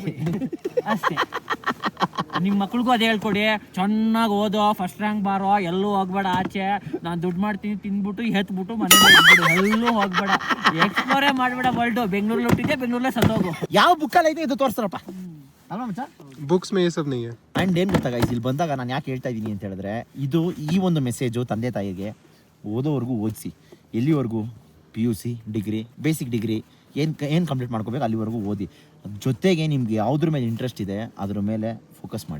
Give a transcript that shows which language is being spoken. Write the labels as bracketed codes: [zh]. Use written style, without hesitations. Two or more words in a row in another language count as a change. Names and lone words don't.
[kn] ಅಷ್ಟೇ. ನಿಮ್ಮ ಮಕ್ಳಿಗೂ ಅದೇ ಹೇಳ್ಕೊಡಿ. ಚೆನ್ನಾಗಿ ಓದೋ, [en] first rank [kn] ಬಾರೋ, ಎಲ್ಲೂ ಹೋಗ್ಬೇಡ ಆಚೆ. ನಾನು ದುಡ್ಡು ಮಾಡ್ತೀನಿ, ತಿಂದ್ಬಿಟ್ಟು ಎತ್ಬಿಟ್ಟು ಮನೇಲಿ ಎಲ್ಲೂ ಹೋಗ್ಬೇಡ. ಎಕ್ಸ್ಪ್ಲೋರೇ ಮಾಡ್ಬೇಡ ವರ್ಲ್ಡ್. ಬೆಂಗಳೂರಲ್ಲಿ ಹುಟ್ಟಿದ್ದೆ, ಬೆಂಗಳೂರಲ್ಲೇ ಸತ್ತೋಗು. ಯಾವ ಬುಕ್ಕಲ್ಲಿ ಐತೆ ಇದು ತೋರಿಸ್ತಾರಪ್ಪ ಅಲ್ವಾ ಮಚ್ಚ? [hi] Books में ये सब नहीं है. [kn] ಆ್ಯಂಡ್ ಏನು ಗೊತ್ತಾ ಗೈಸ್, ಇಲ್ಲಿ ಬಂದಾಗ ನಾನು ಯಾಕೆ ಹೇಳ್ತಾ ಇದ್ದೀನಿ ಅಂತ ಹೇಳಿದ್ರೆ ಇದು ಈ ಒಂದು ಮೆಸೇಜು ತಂದೆ ತಾಯಿಗೆ. ಓದೋವರೆಗೂ ಓದಿಸಿ, ಎಲ್ಲಿವರೆಗೂ PUC ಡಿಗ್ರಿ, [en] basic degree [kn] ಏನು ಕಂಪ್ಲೀಟ್ ಮಾಡ್ಕೋಬೇಕು ಅಲ್ಲಿವರೆಗೂ ಓದಿ. ಜೊತೆಗೆ ನಿಮ್ಗೆ ಯಾವುದ್ರ ಮೇಲೆ ಇಂಟ್ರೆಸ್ಟ್ ಇದೆ ಅದ್ರ ಮೇಲೆ ಫೋಕಸ್ ಮಾಡಿ.